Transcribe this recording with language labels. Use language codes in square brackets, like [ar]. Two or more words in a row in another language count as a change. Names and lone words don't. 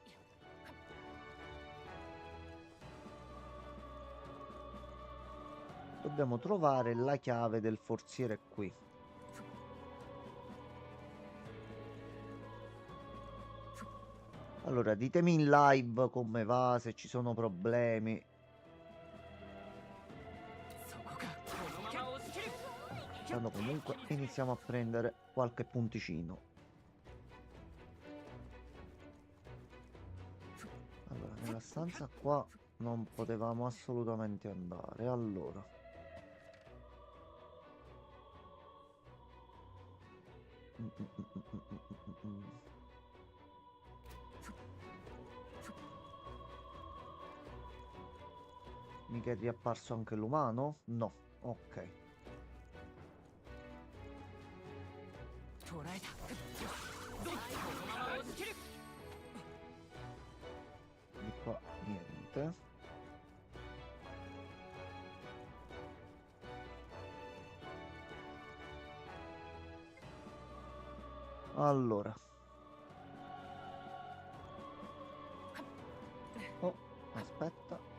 [it] Dobbiamo trovare la chiave del forziere qui. Allora, ditemi in live come va, se ci sono problemi. [ja] そこかこのまま押し切る [it] Tanto comunque iniziamo a prendere qualche punticino. Allora, nella stanza qua non potevamo assolutamente andare. Allora. Mica è riapparso anche l'umano? No, ok. [ja] 捉えたこのまま押し切る [it] Di qua niente. Allora. Oh, aspetta.